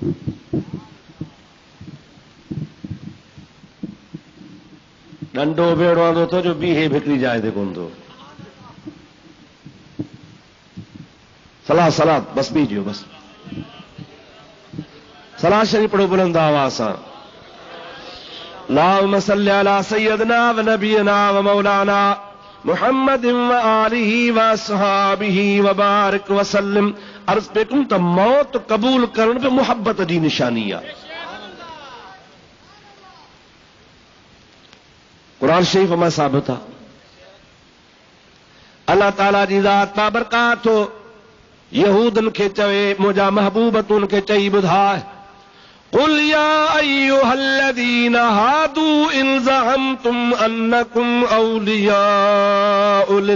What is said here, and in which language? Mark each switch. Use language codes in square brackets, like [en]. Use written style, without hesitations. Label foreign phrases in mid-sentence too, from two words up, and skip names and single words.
[sd] डंडो भेड़ो आंदो थो जो बीहे भिकरी जाइ ते कोन थो। सलाह सलाद बस बीजियो बस। सलाह शरीफ पढ़ो बुलंद आवाज़ सां। [ar] اللهم صل على سيدنا ونبينا ومولانا محمد وآله وأصحابه وبارك وسلم. [sd] अर्ज़ पे कयूं त मौत क़बूल करण बि मुहबत जी निशानी आहे। क़ुरान शरीफ़ में साबित आहे। अल्लाह ताला जी ज़ात बाबरकात यहूदन खे चवे, मुंहिंजा महबूब तूं उनखे चई ॿुधाए, [ar] قل يا أيها الذين هادوا إن زعمتم أنكم أولياء